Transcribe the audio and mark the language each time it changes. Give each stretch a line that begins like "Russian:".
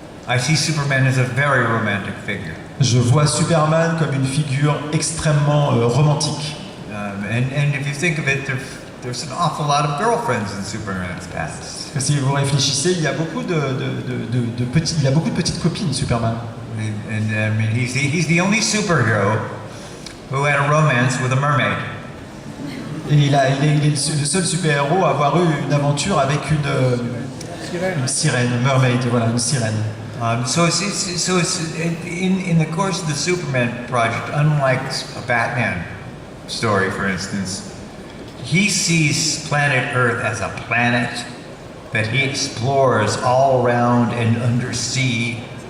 English: I see Superman as a very romantic figure.
French: Je vois Superman comme une figure extrêmement romantique.
English: And if you think of it, there's an awful lot of girlfriends in Superman's past.
French: Si vous réfléchissez, il y a beaucoup de petites copines, Superman.
English: And I mean, he's the only superhero who had a romance with a mermaid.
French: Et il est le seul super-héros à avoir eu une aventure avec une sirène, mermaid, voilà, une sirène.
English: So it's in the course of the Superman project, unlike a Batman story, for instance, he sees planet Earth as a planet that he explores all around and undersea.